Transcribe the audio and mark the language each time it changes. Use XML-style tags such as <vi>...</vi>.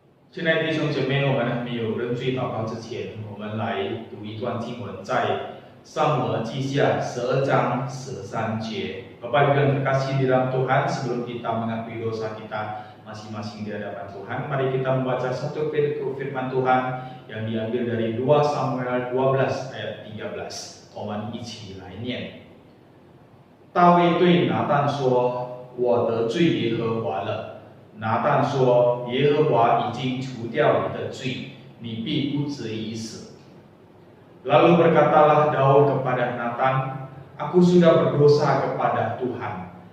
<zh>亲爱的弟兄姐妹，我们还没有认罪祷告之前，我们来读一段经文，在撒母耳记下12章13节.</zh> <id>Bapak Ibu yang terkasih di dalam Tuhan, sebelum kita mengakui dosa kita masing-masing di hadapan Tuhan, mari kita membaca satu firman Tuhan yang diambil dari 2 Samuel 12 ayat 13.</id> <zh>我们一起来念。大卫对拿但说：“我得罪耶和华了。” 拿但说：“耶和华已经除掉你的罪，你必不至于死。”</zh> <id>Lalu berkatalah Daud kepada Natan, "Aku sudah berdosa kepada Tuhan."</id>